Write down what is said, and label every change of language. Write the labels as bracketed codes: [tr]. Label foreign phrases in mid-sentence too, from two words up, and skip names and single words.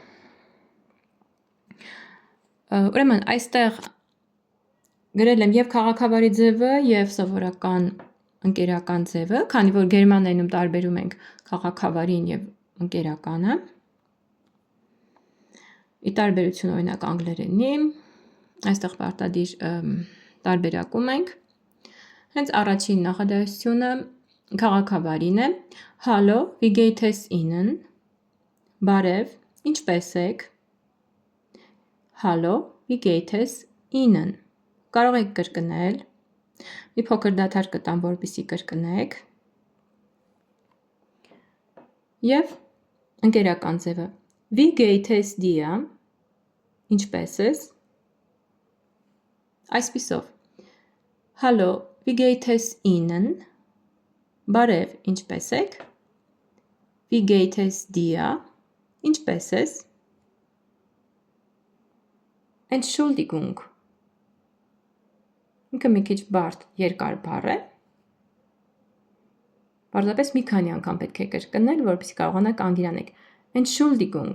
[hy] Ուրեմն այստեղ գրել եմ և քաղաքավարի ձևը, և սովորական ընկերական ձևը, քանի որ գերմաներենում տարբերում ենք քաղաքավարին և ընկերականը։ Ի տարբերություն օրինակ անգլերենի, այստեղ պարտադիր տարբերակում ենք։ Հենց առաջին նախադասությունը քաղաքավարին է. [de] Hallo, wie geht es Ihnen? [hy] Բարև, ինչպե՞ս եք։ [de] Hallo, wie geht es Ihnen? [hy] Կարող եք կրկնել, մի փոքր դադար կտամ, որպեսզի կրկնեք։ Եվ ընկերական ձևը. [de] Wie geht es dir? [hy] Ինչպե՞ս ես։ Այսպիսով. [de] Hallo, wie geht es Ihnen? [hy] Բարև, ինչպե՞ս եք։ [de] Wie geht es dir? [hy] Ինչպե՞ս ես։ Entschuldigung. Ինքը մի քիչ բարդ, երկար բառ է։ Պարզապես մի քանի անգամ պետք է կրկնել, որպեսզի կարողանաք անգիրանալ։ Entschuldigung.